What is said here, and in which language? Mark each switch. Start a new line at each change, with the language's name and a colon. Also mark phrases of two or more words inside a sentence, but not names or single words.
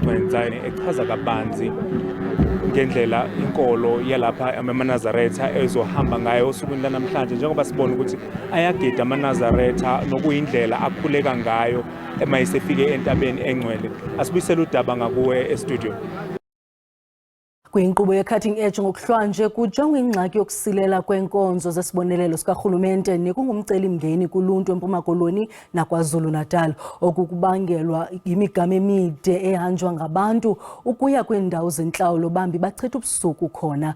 Zulu: Leyo baba uGcwensa echaza kabanzi ngendlela inkolo yalapha amanazaretha ezohamba ngayo osukwini lanamhlanje njengoba sibona ukuthi ayagida amanazaretha nokuyindlela akhuleka ngayo mayisefike entabeni engcwele. Asibuyisele uDaba ngakuwe e-studio.
Xhosa: Kwinkqubo ye-cutting edge ngokuhlwanje kujongwa ingxaki yokusilela kwenkonzo zesibonelelo sikarhulumente nekungumcelimngeni kuluntu eMpuma Koloni naKwaZulu-Natal okukubangelwa yimigama emide ehanjwa ngabantu ukuya kwiindawo zentlawulo bambi bachitha ubusuku khona.